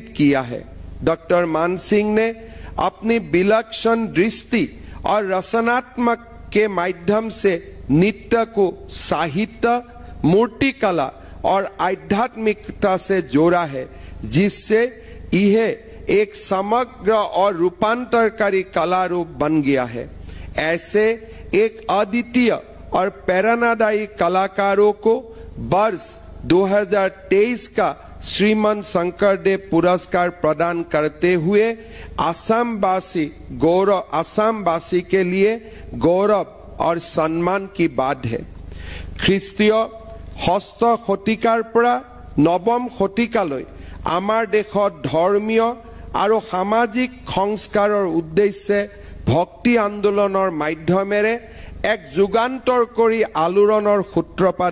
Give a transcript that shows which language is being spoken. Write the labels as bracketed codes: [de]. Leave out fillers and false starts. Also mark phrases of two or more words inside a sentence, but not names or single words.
[hi] किया है डॉक्टर मानसिंह ने अपनी विलक्षण दृष्टि और रचनात्मक के माध्यम से नृत्य को साहित्य मूर्तिकला और आध्यात्मिकता से जोड़ा है जिससे यह एक समग्र और रूपांतरकारी कला रूप बन गया है ऐसे एक अद्वितीय और प्रेरणादायी कलाकारों को वर्ष 2023 का श्रीमंत शंकरदेव पुरस्कार प्रदान करते हुए आसामवासी के लिए गौरव और सम्मान की बात है ख्रीष्टीय [as] ষষ্ঠ শতিকাৰ পৰা নৱম শতিকালৈ আমাৰ দেশত ধৰ্মীয় আৰু সামাজিক সংস্কাৰৰ উদ্দেশ্যে ভক্তি আন্দোলনৰ মাধ্যমেৰে এক যুগান্তৰকাৰী আলোড়নৰ সূত্ৰপাত